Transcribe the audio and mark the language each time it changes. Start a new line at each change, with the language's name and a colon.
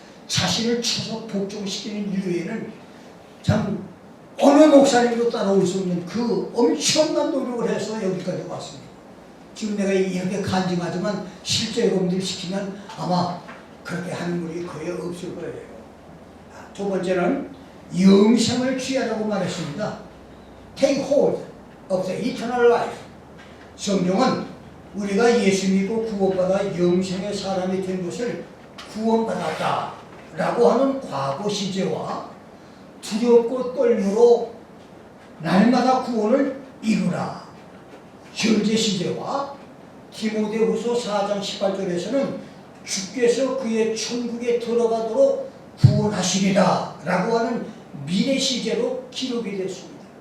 Korean: 자신을 쳐서 복종시키는 일 외에는 참 어느 목사님도 따라올 수 없는 그 엄청난 노력을 해서 여기까지 왔습니다. 지금 내가 이렇게 간증하지만 실제 여러분들 시키면 아마 그렇게 하는 분이 거의 없을 거예요. 두 번째는 영생을 취하라고 말했습니다.
English: Take hold of the eternal life.
Korean: 성경은 우리가 예수 믿고 구원받아 영생의 사람이 된 것을 구원받았다 라고 하는 과거 시제와 두렵고 떨므로 날마다 구원을 이루라. 현재 시제와 디모데후서 4장 18절에서는 주께서 그의 천국에 들어가도록 구원하시리라 라고 하는 미래 시제로 기록이 됐습니다.